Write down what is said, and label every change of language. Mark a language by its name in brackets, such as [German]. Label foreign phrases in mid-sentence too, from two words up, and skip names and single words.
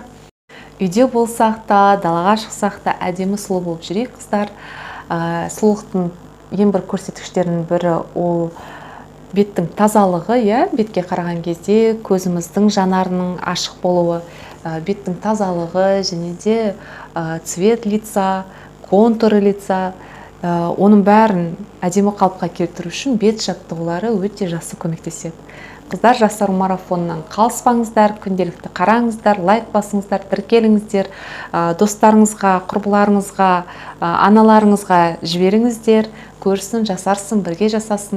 [Kazakh] Үйде болсақ та, далаға шықсақ та әдемі сұлу болып жүрейік, қыздар. Сұлулықтың ең бір көрсеткіштерінің бірі ол беттің тазалығы, бетке қараған кезде көзіміздің жанарының ашық болуы, беттің тазалығы және де [Russian] цвет лица, контуры лица, [Kazakh] оның бәрін әдемі қалыпқа келтіру үшін бет жаттығулары өте жақсы көмектеседі. Қыздар жастар марафонынан қалыспаңыздар, күнделікті қараңыздар, лайк басыңыздар, тіркеліңіздер, достарыңызға, құрбыларыңызға, аналарыңызға жіберіңіздер, көрсін, жасарсын, бірге жасасын.